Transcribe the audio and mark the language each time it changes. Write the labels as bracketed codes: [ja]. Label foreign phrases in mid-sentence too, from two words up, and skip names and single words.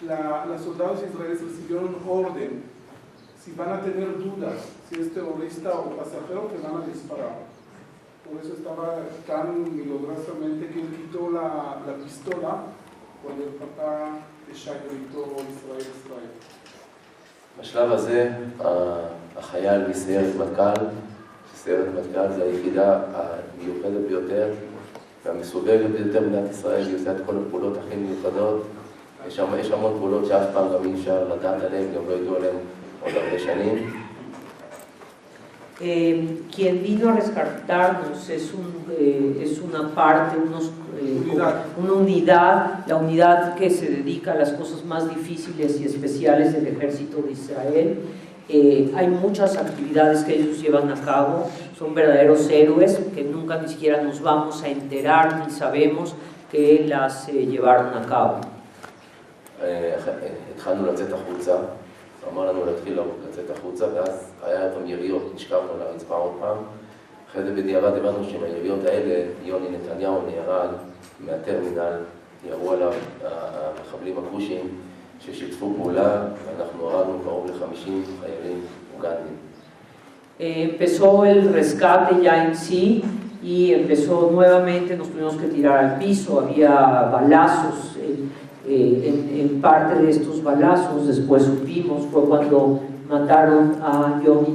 [es] los soldados israelíes recibieron orden, si van a tener dudas, si es terrorista o pasajero, que van a disparar. Por eso estaba tan milagrosamente que él quitó la pistola cuando el papá de Shai gritó Israel, Israel. [he] בשלב הזה, החייל מסיירת מטכ"ל, סיירת מטכ"ל זה היחידה המיוחדת ביותר והמסוגלת ביותר במדינת ישראל, היא עושה את כל הפעולות הכי מיוחדות. יש המון פעולות שאף פעם גם אי אפשר לדעת עליהן, גם לא ידעו עליהן עוד הרבה שנים. [es] Quien vino a rescatarnos es una parte, una unidad, la unidad que se dedica a las cosas más difíciles y especiales del ejército de Israel. Hay muchas actividades que ellos llevan a cabo, son verdaderos héroes que nunca ni siquiera nos vamos a enterar ni sabemos que las llevaron a cabo. [he] התחלנו לצאת החוצה, אמר לנו להתחיל לצאת החוצה, ואז היה גם יריות, נשכבנו לרצפה עוד פעם. אחרי זה בדיעבד הבנו שעם היריות האלה, יוני נתניהו נהרג מהטרמינל, ירו עליו המחבלים הכושים ששיתפו פעולה, ואנחנו הרגנו קרוב ל-50 חיילים אוגנדים. [es] Empezó el rescate ya en sí y empezó nuevamente, nos tuvimos que tirar al piso, había balazos. En parte de estos balazos, después supimos, fue cuando mataron a Yoni